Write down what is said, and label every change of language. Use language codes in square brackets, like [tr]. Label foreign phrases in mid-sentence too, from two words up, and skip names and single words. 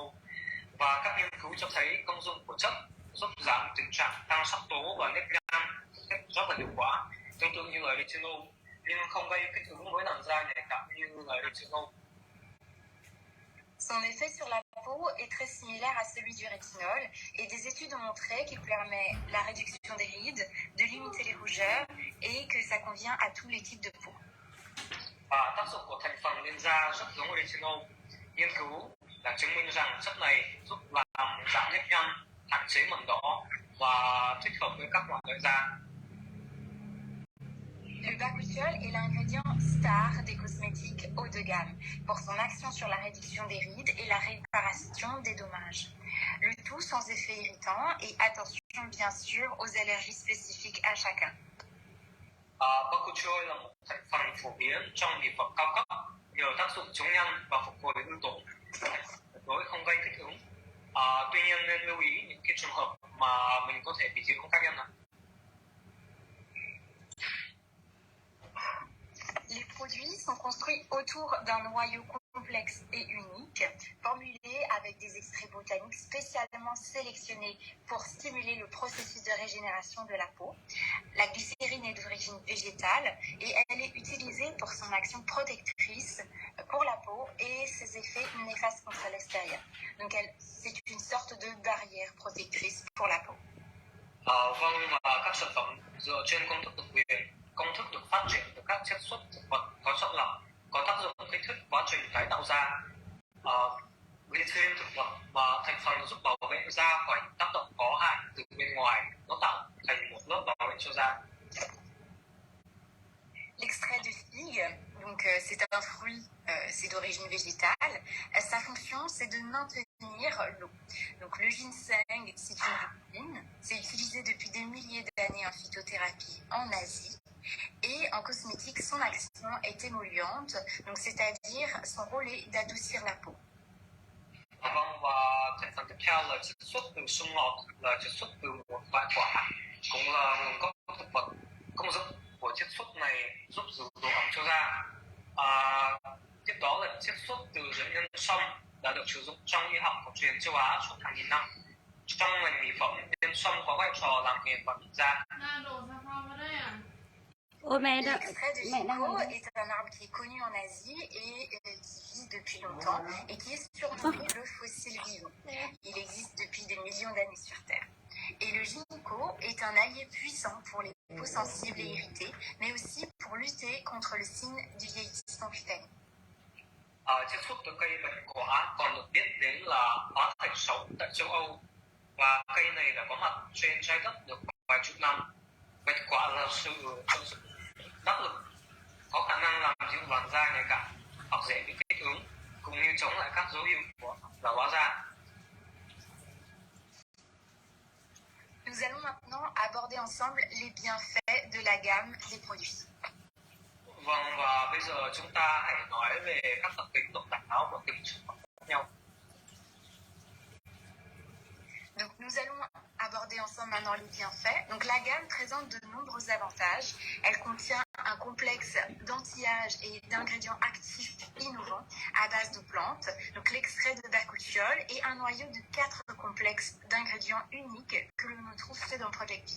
[vi] Và các nghiên cứu cho thấy công dụng của chất giúp giảm tình trạng tăng sắc tố và nếp nhăn rất là hiệu quả, tương tự như là retinol, nhưng không gây kích ứng với làn da nhạy cảm như là retinol. [fr] Son effet sur la peau est très similaire à celui du rétinol et des études ont montré qu'il permet la réduction des rides, de limiter les rougeurs et que ça convient à tous les types de peau. [vi] Và tác dụng của thành phần lên da rất giống retinol. Nghiên cứu đã chứng minh rằng chất này giúp làm giảm nếp nhăn, hạn chế mẩn đỏ và thích hợp với các loại loại da. [fr] Le bakuchiol est l'ingrédient star des cosmétiques haut de gamme pour son action sur la réduction des rides et la réparation des dommages. Le tout sans effet irritant et attention bien sûr aux allergies spécifiques à chacun. [vi] Bakuchiol là một thành phần phổ biến trong mỹ phẩm cao cấp nhờ tác dụng chống nhăn và phục hồi ứ tổn, đối không gây kích ứng. Tuy nhiên nên lưu ý những cái trường hợp mà mình có thể bị dị ứng tác nhân này. [fr] Les produits sont construits autour d'un noyau complexe et unique, formulé avec des extraits botaniques spécialement sélectionnés pour stimuler le processus de régénération de la peau. La glycérine est d'origine végétale et elle est utilisée pour son action protectrice pour la peau et ses effets néfastes contre l'extérieur. Donc c'est une sorte de barrière protectrice pour la peau. [vi] Vâng, và các sản phẩm dựa trên công thức độc quyền. Công thức được phát triển từ các chiết xuất thực vật có chọn lọc, có tác dụng kích thích quá trình tái tạo da. Glycerin thực vật và thành phần giúp bảo vệ da khỏi tác động có hại từ bên ngoài, nó tạo thành một lớp bảo vệ cho da. [fr] L'extrait de figue, donc c'est un fruit, c'est d'origine végétale. Sa fonction, c'est de maintenir l'eau. Donc le ginseng, c'est une vitamine. C'est utilisé depuis des milliers d'années en phytothérapie en Asie. Et en cosmétique, son action est émolliente, donc c'est-à-dire son rôle est d'adoucir la peau. [vi] Vâng, và thành phần tiếp theo là chiết xuất từ sung ngọt, là chiết xuất từ một loại quả. cũng là nguồn gốc thực vật. Công dụng của chiết xuất này giúp giữ độ ẩm cho da. Tiếp đó là chiết xuất từ rễ nhân sâm đã được sử dụng trong y học cổ truyền châu Á suốt hàng nghìn năm. Trong ngành mỹ phẩm, nhân sâm có vai trò làm mềm và mịn da. [fr] L'extrait de ginkgo est un arbre qui est connu en Asie et qui vit depuis longtemps et qui est surnommé le fossile vivant. Il existe depuis des millions d'années sur Terre. Et le ginkgo est un allié puissant pour les peaux sensibles et irritées, mais aussi pour lutter contre le signe du vieillissement cutané. [vi] Chiết xuất từ cây bạch quả còn được biết đến là hóa thạch sống tại châu Âu, và cây này đã có mặt trên trái đất được vài chục năm. Bạch quả là sự đắc lực, có khả năng làm dịu làn da nhạy cảm hoặc dễ bị kích ứng, cũng như chống lại các dấu hiệu của lão hóa da. [fr] Nous allons maintenant aborder ensemble les bienfaits de la gamme des produits. [vi] Vâng, và bây giờ chúng ta hãy nói về các đặc tính độc đáo của từng sản phẩm khác nhau. [fr] Donc nous allons aborder ensemble maintenant les bienfaits. Donc la gamme présente de nombreux avantages. Elle contient un complexe d'anti-âge et d'ingrédients actifs innovants à base de plantes, donc l'extrait de bakuchiol et un noyau de 4 complexes d'ingrédients uniques que l'on ne trouve que dans Project B.